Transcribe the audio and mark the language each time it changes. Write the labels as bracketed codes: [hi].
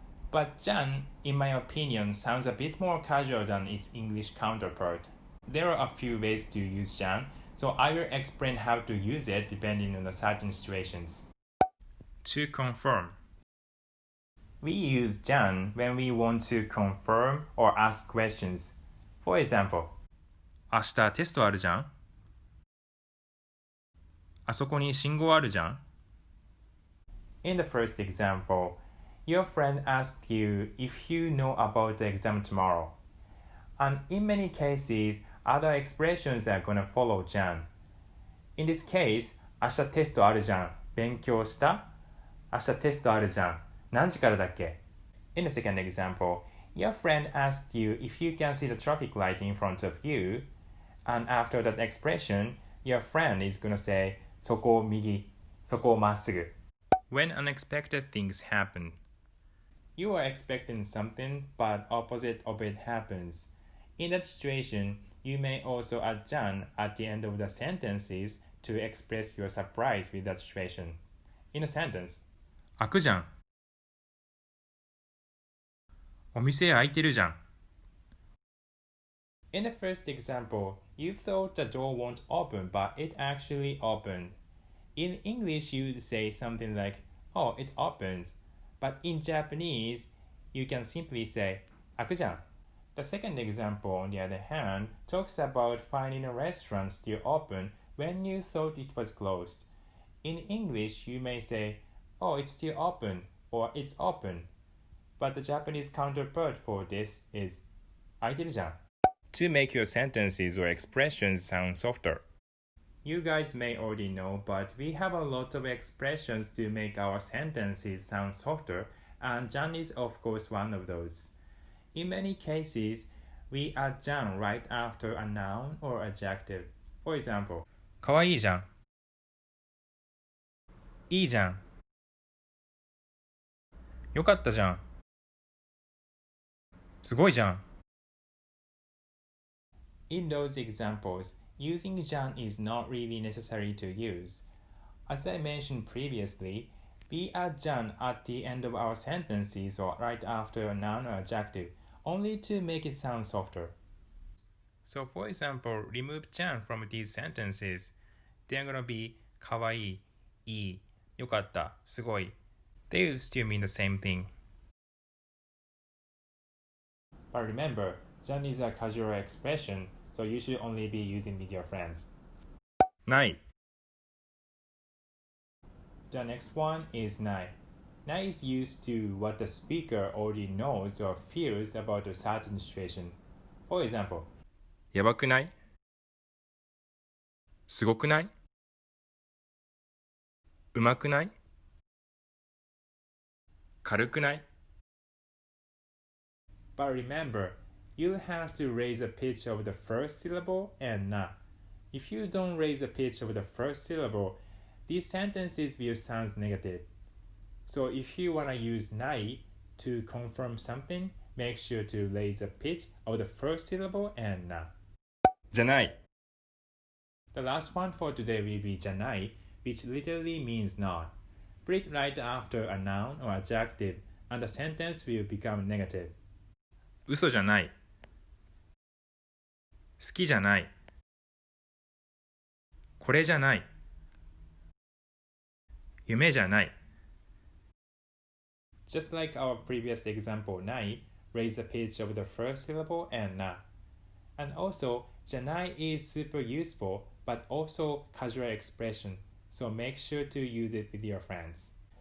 [en] But Jan, in my opinion, sounds a bit more casual than its English counterpart. There are a few ways to use Jan, so I will explain how to use it depending on the certain situations. To confirm We use Jan when we want to confirm or ask questions. For example, [ja] 明日テストあるじゃんあそこに信号あるじゃん [en] in the first example, your friend asks you if you know about the exam tomorrow. And in many cases, other expressions are gonna follow Jan. In this case, [ja] 明日テストあるじゃん。勉強した? 明日テストあるじゃん。何時からだっけ? [en] In the second example, your friend asks you if you can see the traffic light in front of you. And after that expression, your friend is gonna say, [ja] そこを右、そこをまっすぐ。 [en] When unexpected things happen You are expecting something, but opposite of it happens. In that situation, you may also add Jan at the end of the sentences to express your surprise with that situation. In a sentence, [ja] 開くじゃんお店開いてるじゃん [en] in the first example, you thought the door won't open, but it actually opened. In English, you'd say something like, oh, it opens. But in Japanese, you can simply say, [ja] 開くじゃん. [en] The second example, on the other hand, talks about finding a restaurant still open when you thought it was closed. In English, you may say, oh, it's still open, or it's open. But the Japanese counterpart for this is, [ja] 開いてるじゃん. [en] To make your sentences or expressions sound softer You guys may already know, but we have a lot of expressions to make our sentences sound softer, and Jan is of course one of those. In many cases, we add Jan right after a noun or adjective. For example, [ja] かわいいじゃんいいじゃんよかったじゃんすごいじゃん [en] in those examples, using Jan is not really necessary to use. As I mentioned previously, we add Jan at the end of our sentences or right after a noun or adjective, only to make it sound softer. So for example, remove Jan from these sentences. They're gonna be [ja] かわいい、いい、よかった、すごい [en] They will still mean the same thing. But remember, Jan is a casual expression, so you should only be using with your friends. [ja] ない [en] The next one is nai. Nai is used to what the speaker already knows or feels about a certain situation. For example, [ja] やばくないすごくないうまくない軽くない [en] but remember, you'll have to raise the pitch of the first syllable and na. If you don't raise the pitch of the first syllable, these sentences will sound negative. So if you want to use nai to confirm something, make sure to raise the pitch of the first syllable and na. [ja] じゃない [en] The last one for today will be janai, which literally means not. Put it right after a noun or adjective, and the sentence will become negative. [ja] 嘘じゃない好きじゃないこれじゃない夢じゃない。 [en] Just like our previous example, nai, raise the pitch of the first syllable and na. And also, janai is super useful, but also casual expression, so make sure to use it with your friends.